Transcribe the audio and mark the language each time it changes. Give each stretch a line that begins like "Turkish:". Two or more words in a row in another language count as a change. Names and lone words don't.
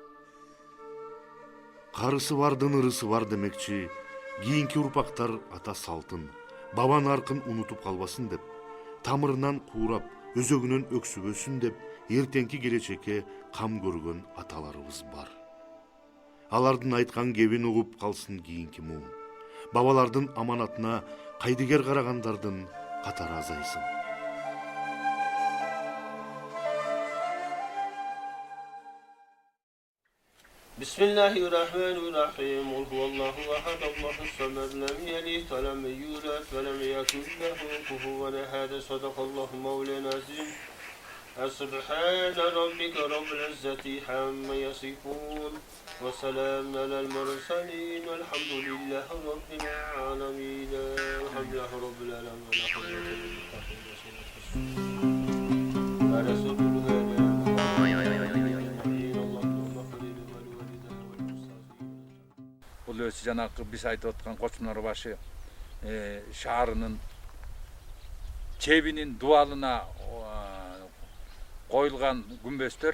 Kyrgyz: Карысы бардын ырысы бар демекчи, кийинки урпактар ата салтын, баба наркын унутуп калбасын деп, тамырынан куурап, өзөгүнөн өксүбөсүн деп, эртеңки келечекке кам көргөн аталарыбыз бар. Алардын айткан кебин угуп калсын кийинки муун. Бабалардын аманатына кайдыгер карагандардын катары азайсын.
Arabic: Bismillahirrahmanirrahim. قل هو الله أحد، الله الصمد، لم يلد ولم يولد ولم يكن له كفوا أحد. صدق الله مولانا العظيم. سبحان ربك رب العزة عما يصفون. وسلام على المرسلين. والحمد لله رب العالمين. الحمد لله رب العالمين. ورسوله
Kyrgyz: Бул өзү жанакы биз айтып аткан Кочмонор башы шаарынын чебинин дубалына коюлган күмбөздөр.